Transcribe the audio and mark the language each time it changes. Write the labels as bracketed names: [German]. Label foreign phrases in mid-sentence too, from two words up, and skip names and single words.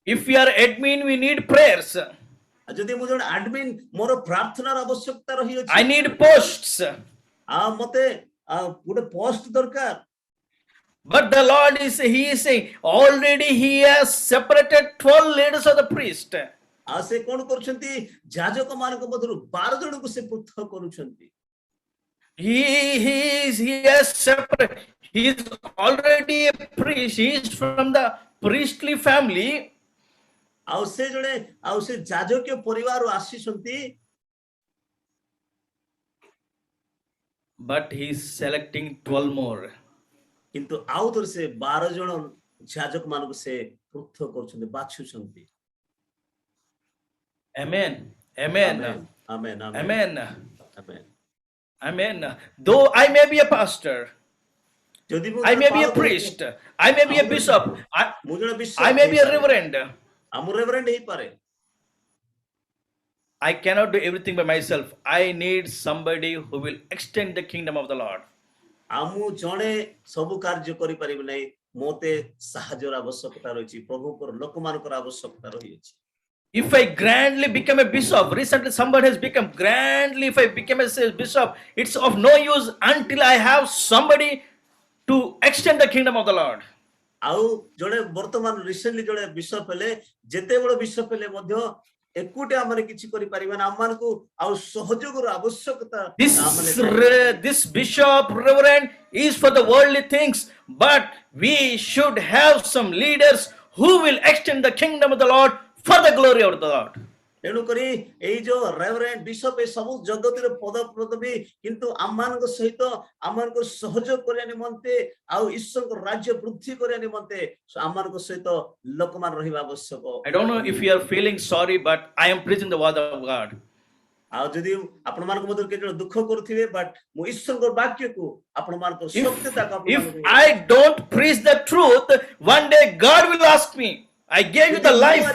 [English] If we are admin, we need prayers. [Odia] ଯଦି ମୁଁ ଜଣେ ଆଡମିନ୍ ମୋର ପ୍ରାର୍ଥନାର ଆବଶ୍ୟକତା ରହିଅଛି [English] I need posts. [Odia] ମତେ ଗୋଟେ ପୋଷ୍ଟ ଦରକାର [English] But the Lord He is saying, already He has separated 12 leaders of the priest. [Odia] ସେ କଣ କରୁଛନ୍ତି ଯାଜକ ମାନଙ୍କ ମଧ୍ୟରୁ 12 ଜଣଙ୍କୁ ସେ ପୃଥକ କରୁଛନ୍ତି [English] He has separated. He is already a priest. He is from the priestly family. [Odia] ସେ ଜଣେ ସେ ଯାଜକୀୟ ପରିବାରରୁ ଆସିଛନ୍ତି [English] But he is selecting 12 more. [Odia] କିନ୍ତୁ ଆଉ ଥରେ ସେ 12 ଜଣ ଯାଜକ ମାନଙ୍କୁ ସେ ପୃଥକ କରୁଛନ୍ତି ବାଛୁଛନ୍ତି [English] Amen. Amen. Amen. Amen. Amen. Amen. Though I may be a pastor, I may be a priest, I may be a bishop, I may be a reverend. I cannot do everything by myself. I need somebody who will extend the kingdom of the Lord. [Odia] ଆମୁ ଜଣେ ସବୁ କାର୍ଯ୍ୟ କରି ପାରିବି ନାହିଁ ମୋତେ ସାହାଯ୍ୟର ଆବଶ୍ୟକତା ରହିଛି ପ୍ରଭୁଙ୍କର ଲୋକମାନଙ୍କର ଆବଶ୍ୟକତା ରହିଛି [English] If I grandly become a bishop, recently somebody has become grandly, if I become a bishop, it's of no use until I have somebody to extend the kingdom of the Lord. [Odia] ଆଉ ଜଣେ ବର୍ତ୍ତମାନ ରିସେଣ୍ଟଲି ଜଣେ ବିଶପ ହେଲେ ଯେତେ ବଡ଼ ବିଶପ ହେଲେ ମଧ୍ୟ ଏକୁଟେ ଆମର କିଛି କରି ପାରିବା ନା ଆମମାନଙ୍କୁ ଆଉ ସହଯୋଗର ଆବଶ୍ୟକତା [English] This bishop reverend is for the worldly things, but we should have some leaders who will extend the kingdom of the Lord for the glory of the Lord. [Odia] ତେଣୁ କରି ଏଇ ଯୋଉ [English] reverend bishop [Odia] ଏ ସବୁ ଜଗତରେ ପଦପଦବୀ କିନ୍ତୁ ଆମମାନଙ୍କ ସହିତ ଆମମାନଙ୍କ ସହଯୋଗ କରିବା ନିମନ୍ତେ ଆଉ ଈଶ୍ୱରଙ୍କ ରାଜ୍ୟ ବୃଦ୍ଧି କରିବା ନିମନ୍ତେ ଆମମାନଙ୍କ ସହିତ ଲୋକମାନ ରହିବା ଆବଶ୍ୟକ [English] I don't know if you are feeling sorry, but I am preaching the word of God. [Odia] ଆଉ ଯଦି ଆପଣମାନଙ୍କ ମଧ୍ୟରୁ କେତେ ଜଣ ଦୁଃଖ କରୁଥିବେ ବଟ୍ ମୁଁ ଈଶ୍ୱରଙ୍କ ବାକ୍ୟକୁ ଆପଣମାନଙ୍କ ସତ୍ୟତାକୁ [English] If I don't preach the truth, one day God will ask me, I gave you the life.